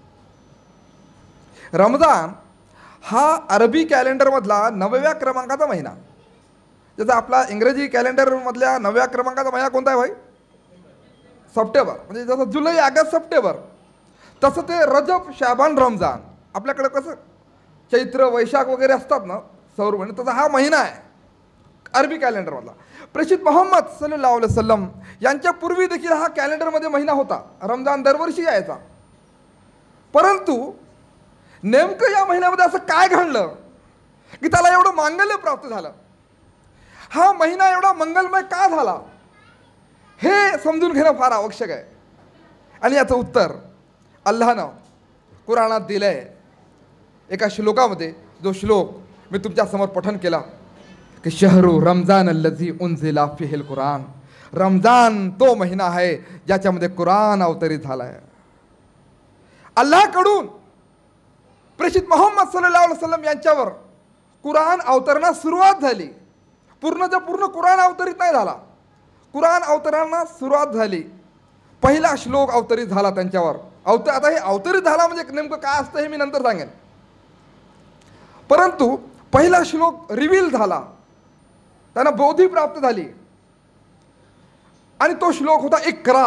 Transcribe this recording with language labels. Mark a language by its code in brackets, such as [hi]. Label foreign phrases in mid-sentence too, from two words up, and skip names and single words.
[mr] रमजान हा अरबी कॅलेंडरमधला 9व्या क्रमांकाचा महिना, जसं आपला इंग्रजी कॅलेंडरमधल्या 9व्या क्रमांकाचा महिना कोणता आहे भाई? सप्टेंबर। म्हणजे जसं जुलै ऑगस्ट सप्टेंबर, तसं ते रजब शाबान रमजान। आपल्याकडे कसं चैत्र वैशाख वगैरे असतात ना सौर महिने, तसा हा महिना आहे अरबी कॅलेंडरमधला। प्रेषित मोहम्मद [ar] صلى الله عليه وسلم [mr] यांच्या पूर्वी देखील हा कॅलेंडरमध्ये महिना होता, रमजान दरवर्षी यायचा। परंतु नेमकं या महिन्यामध्ये असं काय घडलं की त्याला एवढं मांगल्य प्राप्त झालं, हा महिना एवढा मंगलमय का झाला हे समजून घेणं फार आवश्यक आहे। आणि याचं उत्तर अल्लाहनं कुराणात दिलं आहे एका श्लोकामध्ये, जो श्लोक मी तुमच्या समोर पठण केला की [ar] شهر رمضان الذي أنزل فيه القرآن. [mr] रमजान तो महिना आहे ज्याच्यामध्ये कुराण अवतरित झाला आहे। अल्लाहकडून प्रेषित मोहम्मद [ar] صلى الله عليه وسلم [mr] यांच्यावर कुराण अवतरणास सुरुवात झाली। पूर्ण कुराण अवतरित नाही झाला, कुराण अवतरणास सुरुवात झाली। पहिला श्लोक अवतरित झाला त्यांच्यावर। आता हे अवतरित झाला म्हणजे नेमकं काय असतं हे मी नंतर सांगेन, परंतु पहिला श्लोक रिव्हील झाला, त्यांना बोधी प्राप्त झाली, आणि तो श्लोक होता इक्रा।